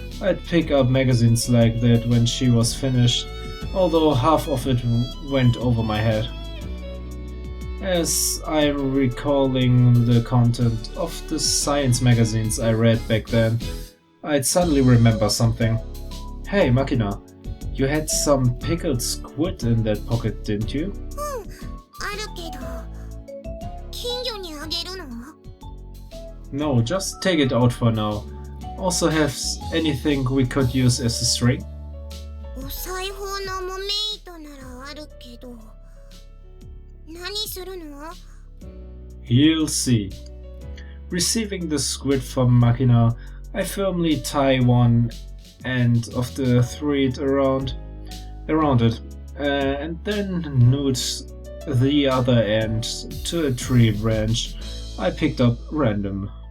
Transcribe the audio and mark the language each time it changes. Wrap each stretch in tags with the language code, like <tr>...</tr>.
<en>I'd pick up magazines like that when she was finished, although half of it went over my head. As I'm recalling the content of the science magazines I read back then, I'd suddenly remember something. Hey, Makina, you had some pickled squid in that pocket, didn't you?</en> <ja>あるけど、金魚にあげるの？</ja> <en>No, just take it out for now. Also have anything we could use as a string?</en> <ja>お裁縫の木目糸ならあるけど、何するの？</ja> <en>You'll see. Receiving the squid from Makina, I firmly tie one end of the thread around it, and then noose the other end to a tree branch I picked up random.</en>